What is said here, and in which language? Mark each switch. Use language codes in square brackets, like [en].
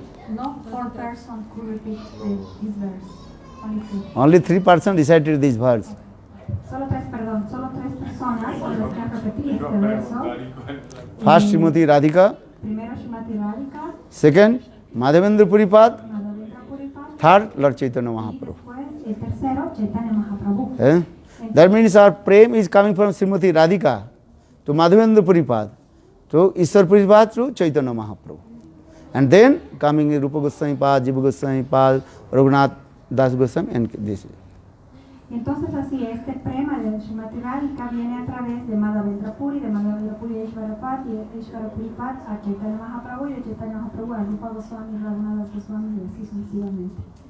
[en] No four persons could repeat this verse. Only Only three. 3% recited this verse. [es] Solo tres personas son las que han repetido este verso. [en] First Srimati Radhika, [es] Primero Srimati Radhika, [en] second Madhavendra Puripad, [es] Madhavendra Puripad, [en] third Lord Chaitanya [es] y [en] Mahaprabhu. [es] después el tercero Chaitanya Mahaprabhu. [en] That means our prem is coming from Srimati Radhika to Madhavendra Puripad, to Ishwar Puripad, to Chaitanya Mahaprabhu. And then coming Rupa Goswami Pad, Jiva Goswami Pad, Raghunath Das Goswami, and this. [es] Entonces así, este prema de Srimati Radhika viene a través de Madhavendra Puri, de Madhavendra Puri a Ishvara Pad, y de Ishvara Puri Pad a Chaitanya Mahaprabhu, y de Chaitanya Mahaprabhu a Rupa Goswami, Raghunath Das Goswami, y así sucesivamente.